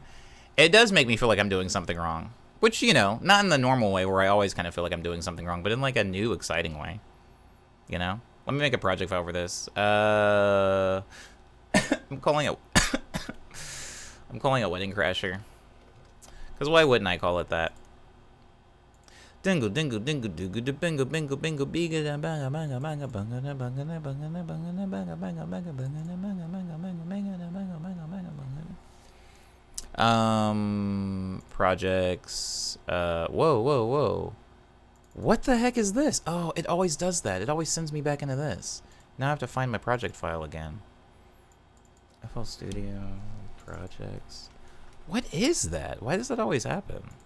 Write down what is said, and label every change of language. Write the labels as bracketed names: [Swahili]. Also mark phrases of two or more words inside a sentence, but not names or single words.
[English] It does make me feel like I'm doing something wrong. Which, you know, not in the normal way where I always kind of feel like I'm doing something wrong, but in like a new, exciting way. You know? Let me make a project file for this. I'm calling it I'm calling it Wedding Crasher. Because why wouldn't I call it that? Dingle dingle dingle dingle bingo bingo bingo biga banga banga banga banga banga banga banga banga banga banga banga banga projects. Whoa. What the heck is this? Oh, it always does that. It always sends me back into this. Now I have to find my project file again. FL Studio projects. What is that? Why does that always happen?